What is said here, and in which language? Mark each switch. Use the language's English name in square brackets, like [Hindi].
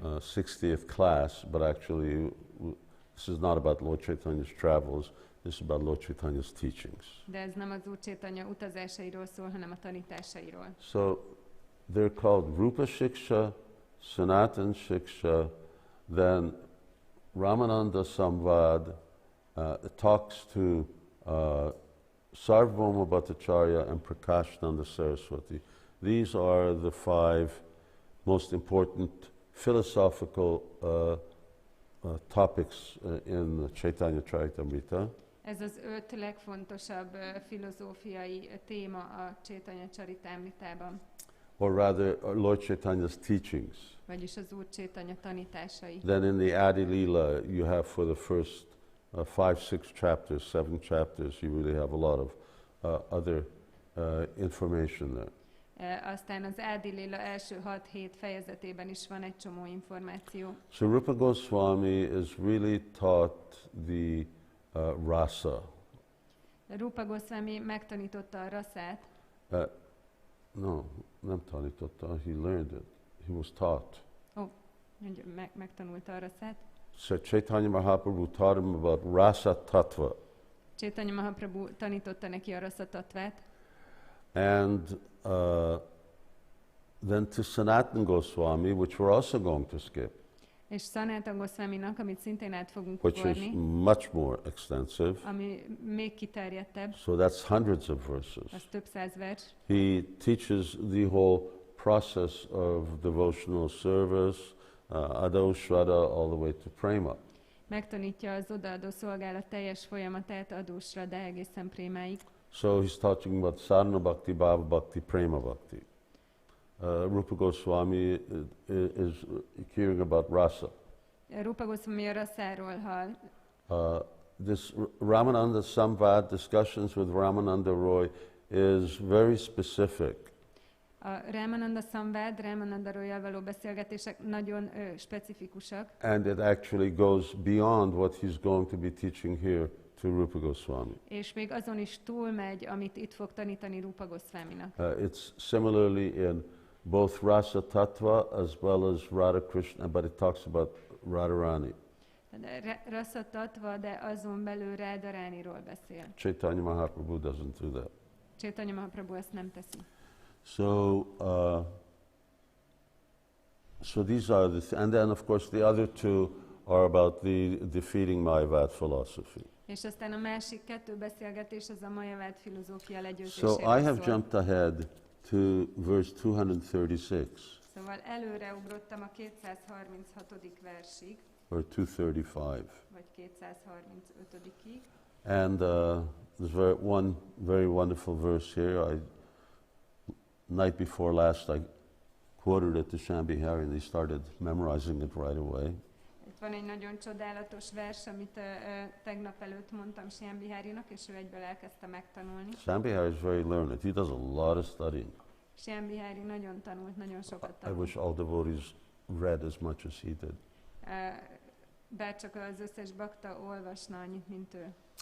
[English] 60th class, but actually this is not about Lord Chaitanya's travels, this is about Lord Chaitanya's teachings. [Hungarian] De ez nem az Úr Chaitanya utazásairól szól, hanem a tanításairól. [English] So they're called Rūpa Shiksha, Sanatan Shiksha, then Ramananda Samvad talks to Sarvabhauma Bhattacharya and Prakashananda Saraswati. These are the 5 most important philosophical topics in Caitanya Charitamrita. [Hungarian] Ez az 5 legfontosabb filozófiai téma a Chaitanya Charitamritában. [English] Or rather, Lord Chaitanya's teachings. [Hungarian] Vagyis az Úr Chaitanya tanításai. [English] Then in the Adi Lila, you have for the first 5-6 chapters, 7 chapters, you really have a lot of other information there. [Hungarian] Aztán az Adi Lila első 6-7 fejezetében is van egy csomó információ. [English] So Rūpa Gosvāmī is really taught the rasa. [Hungarian] Rūpa Gosvāmī megtanította a rasát. [English] No, [Hungarian] nem tanította, [English] he learned it. He was taught. [Hungarian] Megtanulta a rasát. [English] So Caitanya Mahaprabhu taught him about rasa tattva. [Hungarian] Caitanya Mahaprabhu tanította neki a rasa tattvát. [English] And then to Sanatana Gosvāmī, which we're also going to skip, [Hungarian] És Sanatana Gosvāmīnak, amit szintén át fogunk [English] which is [Hungarian] ugorni, [English] much more extensive. [Hungarian] ami még kiterjedtebb, [English] So that's hundreds of verses. [Hungarian] az több száz vers. [English] He teaches the whole process of devotional service, Ado Shraddha, all the way to Prema. [Hungarian] Megtanítja az odaadó szolgálat teljes folyamatát adósra, de egészen prémáig. [English] So he's talking about sadhana bhakti, bhava bhakti, prema bhakti. Rūpa Gosvāmī is hearing about rasa. [Hungarian] Rūpa Gosvāmī a raszáról hall. [English] This Ramananda Samvad, discussions with Ramananda Roy, is very specific. [Hungarian] A Ramananda Samvad, Ramananda Royal való beszélgetések nagyon specifikusak. [English] And it actually goes beyond what he's going to be teaching here to Rūpa Gosvāmī. [Hungarian] És még azon is túlmegy, amit itt fog tanítani Rūpa Gosvāmīnak. [English] It's similarly in both Rasa Tattva as well as Radha Krishna, but it talks about Radharani. [Hungarian] Rasa Tattva, de azon belül Radharaniról beszél. [English] Caitanya Mahaprabhu doesn't do that. [Hungarian] Caitanya Mahaprabhu ezt nem teszi. [English] So these are and then of course the other 2 are about the defeating Mayavad philosophy. [Hungarian] És aztán a másik 2 beszélgetés az a Mayavad filozófia [English] So [Hungarian] legyőzéséről [English] I have [Hungarian] szól. [English] jumped ahead to verse 236 [Hungarian] Szóval előre ugrottam a 236. versig, [English] or 235. [Hungarian] vagy 235-ig. [English] And there's one very wonderful verse here. Night before last, I quoted it to Shambhihari, and he started memorizing it right away. [Hungarian] Itt van egy nagyon csodálatos vers, amit tegnap előtt mondtam Shambhiharinak, és ő egyből elkezdte megtanulni. [English] Shambhihari is very learned. He does a lot of studying. [Hungarian] Shambhihari nagyon tanult, nagyon sokat [English] I [Hungarian] tanult. [English] wish all devotees read as much as he did. [Hungarian] Bár csak az összes bakta olvasna annyit, mint ő.